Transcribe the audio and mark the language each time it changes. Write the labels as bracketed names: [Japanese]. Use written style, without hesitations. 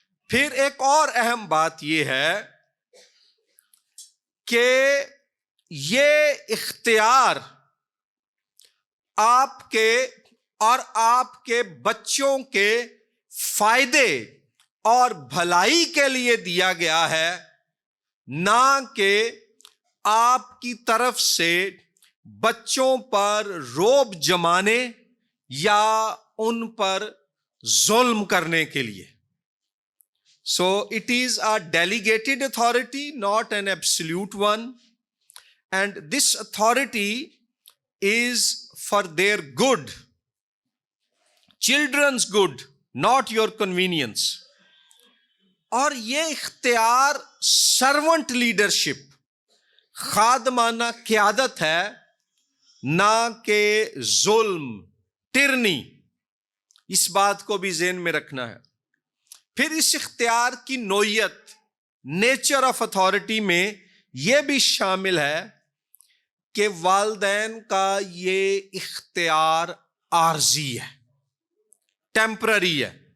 [Urdu] پھر ایک اور اہم بات یہ ہے کہ یہ اختیار آپ کے اور آپ کے بچوں کے فائدے اور بھلائی کے لیے دیا گیا ہے، نہ کہ آپ کی طرف سے بچوں پر رعب جمانے یا ان پر ظلم کرنے کے لیے. [English] So it is a delegated authority, not an absolute one. And this authority is for their good, children's good, not your convenience. [Urdu] اور یہ اختیار سرونٹ لیڈرشپ، خادمانہ قیادت ہے، نہ کہ ظلم، ٹرنی. اس بات کو بھی ذہن میں رکھنا ہے. پھر اس اختیار کی نوعیت، نیچر آف اتھارٹی میں یہ بھی شامل ہے کہ والدین کا یہ اختیار عارضی ہے، ٹیمپرری ہے،